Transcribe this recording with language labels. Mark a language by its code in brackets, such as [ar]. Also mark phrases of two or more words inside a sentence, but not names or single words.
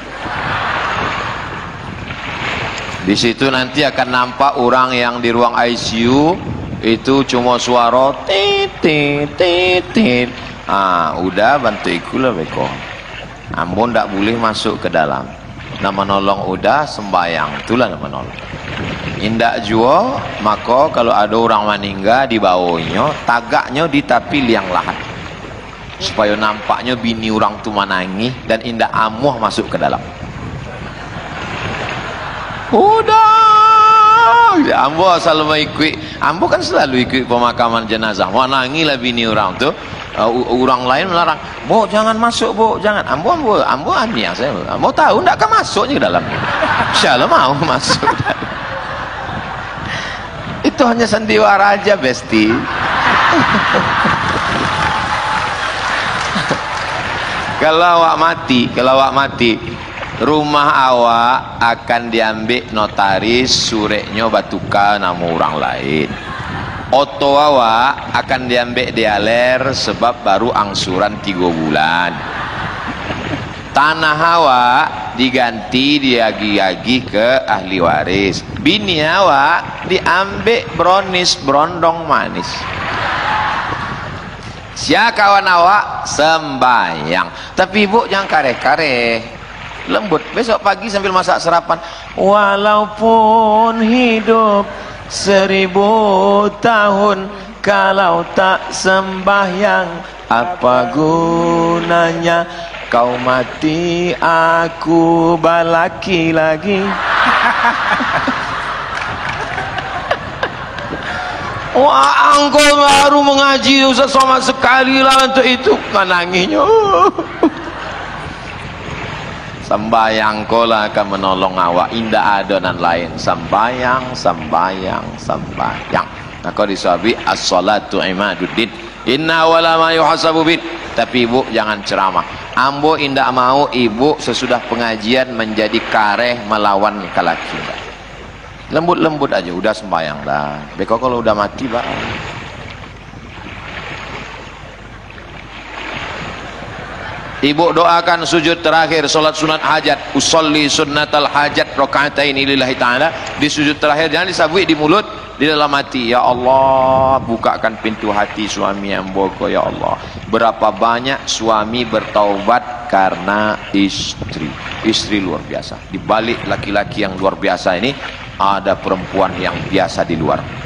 [id] Di situ nanti akan nampak orang yang di ruang ICU itu cuma suara tit tit tit. [min] Udah bantu ikulah beko. Ambon tak boleh masuk ke dalam. Nama nolong udah sembayang, itulah nama nolong. Indak jua, maka kalau ada orang meninggal di bawahnya, tagaknya di tapi liang lahat. Supaya nampaknya bini orang tu menangis dan indak amuh masuk ke dalam. Udah, ambo selalu ikut. Ambo kan selalu ikut pemakaman jenazah. Menangilah bini orang tu. Orang lain melarang, "Bo, jangan masuk, Bo, jangan." Ambo aniak saya. Ambo tahu ndak akan masuknya ke dalam. [id] Insyaallah mau masuk. Itu hanya sandiwara aja, Besti. [min] Kalau awak mati, rumah awak akan diambil notaris, sureknya batuka nama orang lain. Oto awak akan diambil dialer sebab baru angsuran 3 bulan. Tanah awak diganti diagi-agi ke ahli waris. Bini awak diambil bronis brondong manis. Sia kawan awak sembayang. Tapi ibu jangan kare-kare. Lembut. [id] Besok pagi sambil masak sarapan. Walaupun hidup 1000 tahun, kalau tak sembahyang apa gunanya? [min] Kau mati aku balaki lagi. [id] Wah, engkau baru mengaji Ustaz Somad sekali lah untuk itu. Menangisnya. [min] Sembayang kola akan menolong awak. Indah adonan lain. Sembayang. [id] Maka disahabi [ar] الصلاة عماد الدين. إن ولا ما يحاسب بد. [min] Tapi ibu jangan ceramah. Ambo indak mau ibu sesudah pengajian menjadi kareh melawan laki-laki. [id] Lembut-lembut aja, udah sembayang dah. [min] Beko kalau udah mati, Pak. [id] Ibu doakan sujud terakhir solat sunat hajat. [ar] أصلي سنة الحاجة ركعتين لله تعالى. [id] Di sujud terakhir jangan disabui di mulut, di dalam hati. [ar] يا الله, [id] bukakan pintu hati suami yang boko, [ar] يا الله. [id] Berapa banyak suami bertaubat karena istri. Istri luar biasa. Di balik laki-laki yang luar biasa ini ada perempuan yang biasa di luar.